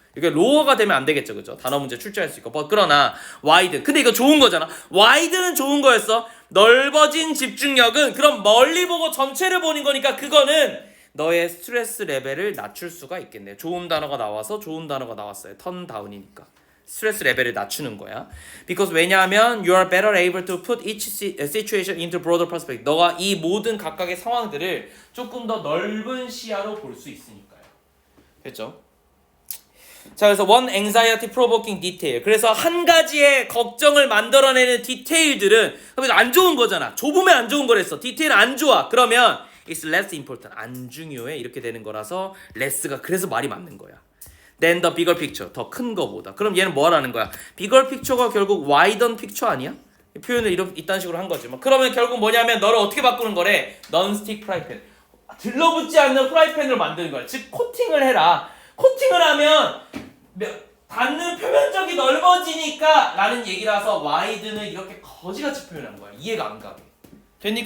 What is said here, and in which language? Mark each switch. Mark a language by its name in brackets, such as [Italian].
[Korean] 이게 로어가 되면 안 되겠죠, 그죠? 단어 문제 출제할 수 있고. 그러나 와이드. 근데 이거 좋은 거잖아. 와이드는 좋은 거였어. 넓어진 집중력은 그럼 멀리 보고 전체를 보는 거니까 그거는 너의 스트레스 레벨을 낮출 수가 있겠네요. 좋은 단어가 나와서 좋은 단어가 나왔어요. 턴 다운이니까. 스트레스 레벨을 낮추는 거야. [English] Because 왜냐하면 you are better able to put each situation into broader perspective. [Korean] 너가 이 모든 각각의 상황들을 조금 더 넓은 시야로 볼 수 있으니까요. 됐죠? [English] 자, 그래서 one anxiety provoking detail. [Korean] 그래서 한 가지의 걱정을 만들어내는 디테일들은 안 좋은 거잖아. 좁으면 안 좋은 거랬어. 디테일 안 좋아. [English] 그러면 it's less important. [Korean] 안 중요해. 이렇게 되는 거라서 less가 그래서 말이 맞는 거야. [English] Then the bigger picture. [Korean] 더 큰 거보다. 그럼 얘는 뭐 하라는 거야? [English] bigger picture가 결국 wider picture 아니야? [Korean] 표현을 이딴 식으로 한 거지. 그러면 결국 뭐냐면 너를 어떻게 바꾸는 거래? non-stick 프라이팬. 들러붙지 않는 프라이팬으로 만드는 거야. 즉 코팅을 해라. 코팅을 하면 닿는 표면적이 넓어지니까 라는 얘기라서 wide는 이렇게 거지같이 표현한 거야. 이해가 안 가게. 됐니?